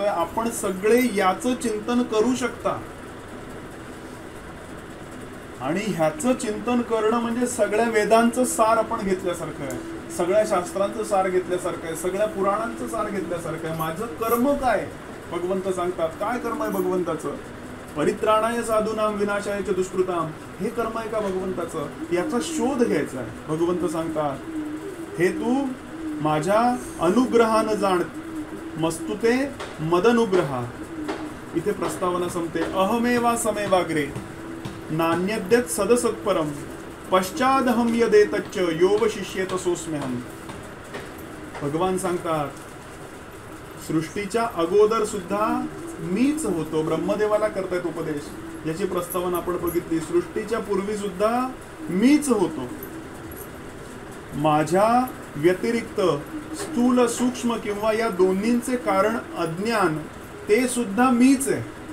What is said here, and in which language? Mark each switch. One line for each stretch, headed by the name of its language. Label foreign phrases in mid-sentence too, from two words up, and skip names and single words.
Marathi: आपण सगळे याचं चिंतन करू शकता. आणि ह्याचं चिंतन करणं म्हणजे सगळ्या वेदांचं सार आपण घेतल्यासारखं आहे, सगळ्या शास्त्रांचं सार घेतल्यासारखं आहे, सगळ्या पुराणांचं सार घेतल्यासारखं आहे. माझं कर्म काय? भगवंत सांगतात. काय कर्म आहे भगवंताचं?
Sanskrit: परित्राणाय साधूनाम विनाशाय च दुष्कृताम.
Marathi: हे कर्म आहे का भगवंताचं? याचा शोध घ्यायचा आहे. भगवंत सांगतात, हे तू माझ्या अनुग्रहानं जाण.
Sanskrit: मस्तुते मदनुग्रहा.
Marathi: इथे प्रस्तावना संपते.
Sanskrit: अहमेवा समेवाग्रे नान्यद्यत सदसत्परम पश्चादहम यदेतच्च योव शिष्येत सोस्म्यहम.
Marathi: भगवान सांगतात, सृष्टीच्या अगोदर सुद्धा मीच होतो. ब्रह्मदेवाला करतायत उपदेश, याची प्रस्तावना आपण बघितली. सृष्टीच्या पूर्वी सुद्धा मीच होतो. माझ्या व्यतिरिक्त स्थूल सूक्ष्म किंवा या दोन्हींचे कारण अज्ञान, ते सुद्धा मीच आहे.